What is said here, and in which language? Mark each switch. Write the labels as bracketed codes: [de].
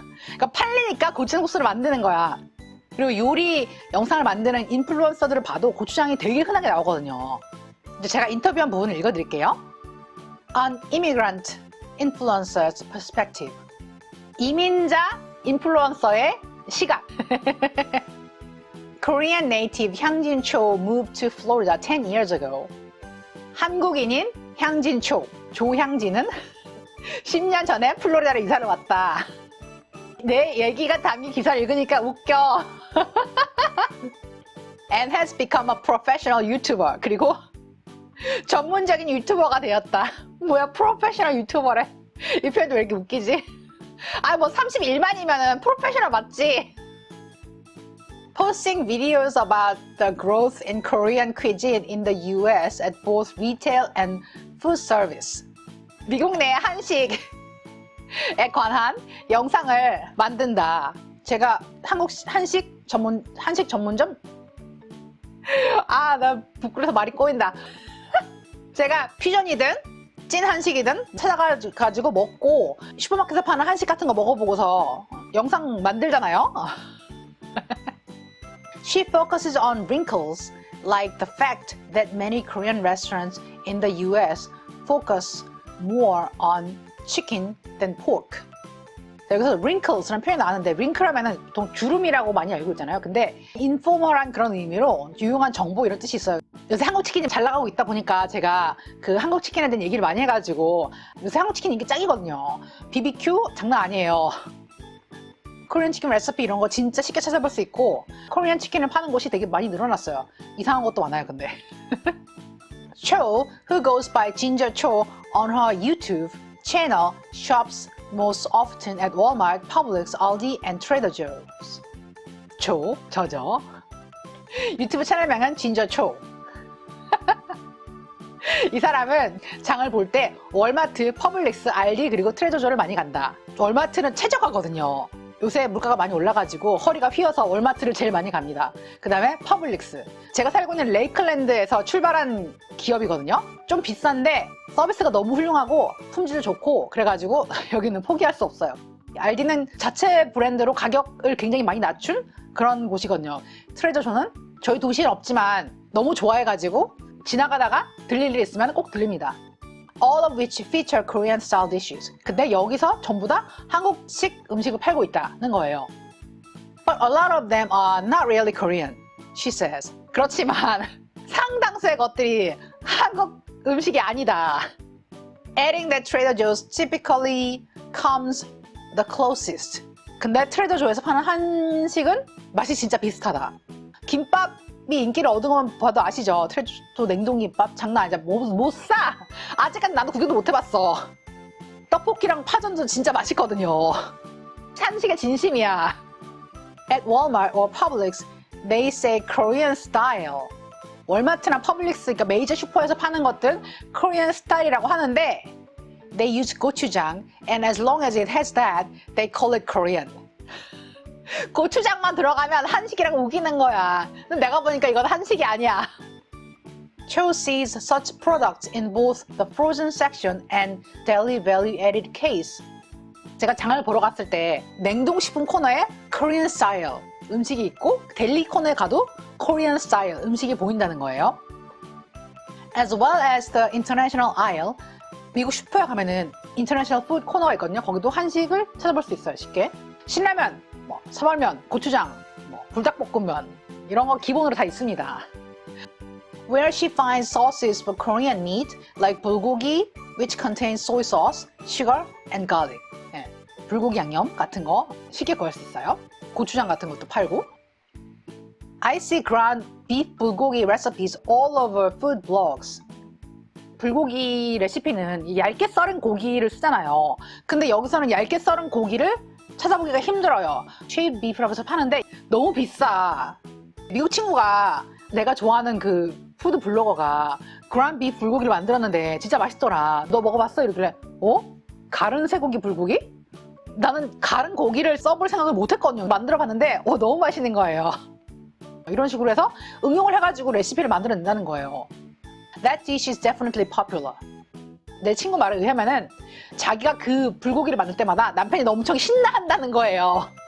[ko] 그러니까 팔리니까 고추장 소스를 만드는 거야. 그리고 요리 영상을 만드는 인플루언서들을 봐도 고추장이 되게 흔하게 나오거든요. 이제 제가 인터뷰한 부분을 읽어드릴게요. [en] An immigrant influencer's perspective. [ko] 이민자 인플루언서의 시각. [en] Korean native 향진 Cho moved to Florida 10 years ago. [ko] 한국인인 향진 초, 조향진은 10년 전에 플로리다로 이사를 왔다. 내 얘기가 담긴 기사를 읽으니까 웃겨. [en] And has become a professional YouTuber. [ko] 그리고 전문적인 유튜버가 되었다. 뭐야, 프로페셔널 유튜버래. 이 표현도 왜 이렇게 웃기지? 아, 뭐 31만이면은 프로페셔널 맞지? [en] Posting videos about the growth in Korean cuisine in the US at both retail and food service. [ko] 미국 내 한식에 관한 영상을 만든다. 제가 한국 한식 전문점? 아, 나 부끄러워서 말이 꼬인다. 제가 퓨전이든 찐 한식이든 찾아가지고 먹고 슈퍼마켓에서 파는 한식 같은 거 먹어보고서 영상 만들잖아요. [en] She focuses on wrinkles like the fact that many Korean restaurants in the US focus more on chicken than pork. [ko] 여기서 wrinkles라는 표현이 나왔는데 wrinkle 하면은 보통 주름이라고 많이 알고 있잖아요. 근데 인포멀한 그런 의미로 유용한 정보 이런 뜻이 있어요. 요새 한국 치킨이 잘 나가고 있다 보니까 제가 그 한국 치킨에 대한 얘기를 많이 해가지고 요새 한국 치킨 인기 짱이거든요. BBQ 장난 아니에요. 코리안 치킨 레시피 이런 거 진짜 쉽게 찾아볼 수 있고 코리안 치킨을 파는 곳이 되게 많이 늘어났어요. 이상한 것도 많아요, 근데. [en] Cho, who goes by Ginger Cho on her YouTube channel, shops most often at Walmart, Publix, Aldi, and Trader Joe's. [ko] 초, 저죠. 유튜브 채널명은 Ginger Cho. 이 사람은 장을 볼 때 월마트, 퍼블릭스, 알디 그리고 트레저조를 많이 간다. 월마트는 최저가거든요. 요새 물가가 많이 올라가지고 허리가 휘어서 월마트를 제일 많이 갑니다. 그 다음에 퍼블릭스. 제가 살고 있는 레이클랜드에서 출발한 기업이거든요. 좀 비싼데 서비스가 너무 훌륭하고 품질 좋고 그래가지고 여기는 포기할 수 없어요. 알디는 자체 브랜드로 가격을 굉장히 많이 낮춘 그런 곳이거든요. 트레저조는 저희 도시엔 없지만 너무 좋아해가지고 지나가다가 들릴 일 있으면 꼭 들립니다. [en] All of which feature Korean style dishes. [ko] 근데 여기서 전부 다 한국식 음식을 팔고 있다는 거예요. [en] But a lot of them are not really Korean, she says. [ko] 그렇지만 상당수의 것들이 한국 음식이 아니다. [en] Adding that Trader Joe's typically comes the closest. [ko] 근데 트레이더 조에서 파는 한식은 맛이 진짜 비슷하다. 김밥이 인기를 얻은 것만 봐도 아시죠? 트레이더 조 냉동김밥 장난 아니야. 못 사! 아직까지 나도 구경도 못 해봤어. 떡볶이랑 파전도 진짜 맛있거든요. 한식의 진심이야. [en] At Walmart or Publix, they say Korean style. [ko] 월마트나 퍼블릭스, 그러니까 메이저 슈퍼에서 파는 것들은 Korean style이라고 하는데 [en] they use 고추장, and as long as it has that, they call it Korean. [ko] 고추장만 들어가면 한식이라고 우기는 거야. 근데 내가 보니까 이건 한식이 아니야. [en] Cho sees such products in both the frozen section and daily value-added case. [ko] 제가 장을 보러 갔을 때 냉동식품 코너에 Korean style 음식이 있고 델리 코너에 가도 Korean style 음식이 보인다는 거예요. [en] As well as the international aisle, [ko] 미국 슈퍼에 가면은 international food 코너가 있거든요. 거기도 한식을 찾아볼 수 있어요, 쉽게. 신라면, 사발면, 고추장, 불닭볶음면 이런 거 기본으로 다 있습니다. [en] Where she finds sauces for Korean meat like 불고기, which contains soy sauce, sugar, and garlic. [ko] 네, 불고기 양념 같은 거 쉽게 구할 수 있어요. 고추장 같은 것도 팔고. I see ground beef 불고기 recipes all over food blogs. 불고기 레시피는 얇게 썰은 고기를 쓰잖아요. 근데 여기서는 얇게 썰은 고기를 찾아보기가 힘들어요. shaved beef라고 해서 파는데 너무 비싸. 미국 친구가 내가 좋아하는 그 푸드 블로거가 ground beef 불고기를 만들었는데 진짜 맛있더라. 너 먹어봤어? 이러길래 가른 쇠고기 불고기? 나는 갈은 고기를 써볼 생각을 못했거든요. 만들어봤는데 너무 맛있는 거예요. 이런 식으로 해서 응용을 해가지고 레시피를 만들어낸다는 거예요. [en] That dish is definitely popular. [ko] 내 친구 말에 의하면은 자기가 그 불고기를 만들 때마다 남편이 너무 엄청 신나한다는 거예요.